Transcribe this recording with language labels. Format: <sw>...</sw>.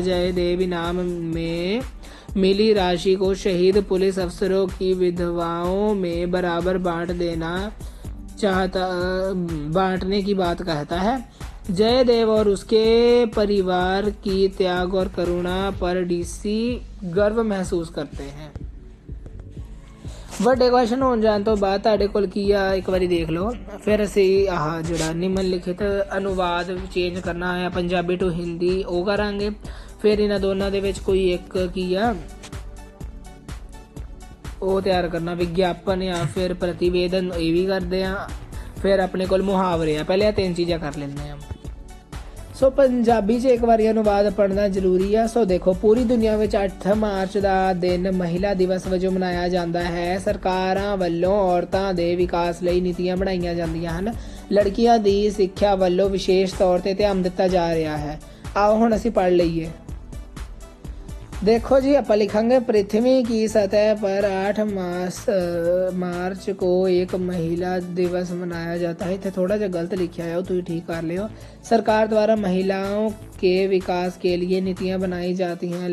<hi>जयदेव इनाम में मिली राशि को शहीद पुलिस अफसरों की विधवाओं में बराबर बांटने की बात कहता है। जयदेव और उसके परिवार की त्याग और करुणा पर डीसी गर्व महसूस करते हैं।</hi> <pa>ਵੱਡੇ ਕੁਐਸਚਨ ਹੋਣ ਜਾਣ ਤੋਂ ਬਾਅਦ ਤੁਹਾਡੇ ਕੋਲ ਕੀ ਆ, ਇੱਕ ਵਾਰੀ ਦੇਖ ਲਓ। ਫਿਰ ਅਸੀਂ ਜਿਹੜਾ ਨਿਮਨ ਲਿਖਿਤ ਅਨੁਵਾਦ ਚੇਂਜ ਕਰਨਾ ਹੈ ਪੰਜਾਬੀ ਟੂ ਹਿੰਦੀ, ਉਹ ਕਰਾਂਗੇ। ਫਿਰ ਇਹਨਾਂ ਦੋਨਾਂ ਦੇ ਵਿੱਚ ਕੋਈ ਇੱਕ ਕੀ ਆ ਉਹ ਤਿਆਰ ਕਰਨਾ, ਵਿਗਿਆਪਨ ਜਾਂ ਫਿਰ ਪ੍ਰਤੀਵੇਦਨ, ਇਹ ਵੀ ਕਰਦੇ ਆ। ਫਿਰ ਆਪਣੇ ਕੋਲ ਮੁਹਾਵਰੇ ਆ, ਪਹਿਲੇ ਇਹ 3 ਚੀਜ਼ਾਂ ਕਰ ਲੈਂਦੇ ਆ। ਸੋ ਪੰਜਾਬੀ 'ਚ ਇੱਕ ਵਾਰੀ ਅਨੁਵਾਦ ਪੜ੍ਹਨਾ ਜ਼ਰੂਰੀ ਆ। ਸੋ ਦੇਖੋ, ਪੂਰੀ ਦੁਨੀਆ ਵਿੱਚ 8 ਮਾਰਚ ਦਾ ਦਿਨ ਮਹਿਲਾ ਦਿਵਸ ਵਜੋਂ ਮਨਾਇਆ ਜਾਂਦਾ ਹੈ। ਸਰਕਾਰਾਂ ਵੱਲੋਂ ਔਰਤਾਂ ਦੇ ਵਿਕਾਸ ਲਈ ਨੀਤੀਆਂ ਬਣਾਈਆਂ ਜਾਂਦੀਆਂ ਹਨ। ਲੜਕੀਆਂ ਦੀ ਸਿੱਖਿਆ ਵੱਲੋਂ ਵਿਸ਼ੇਸ਼ ਤੌਰ ਤੇ ਧਿਆਨ ਦਿੱਤਾ ਜਾ ਰਿਹਾ ਹੈ। आओ ਹੁਣ ਅਸੀਂ पढ़ ਲਈਏ।</pa> <hi>देखो जी, अपन लिखेंगे पृथ्वी की सतह पर 8 मार्च को एक महिला दिवस मनाया जाता है। इतना थोड़ा सा गलत लिखा है, तो ठीक कर लियो। सरकार द्वारा महिलाओं के विकास के लिए नीतियां बनाई जाती हैं।</hi>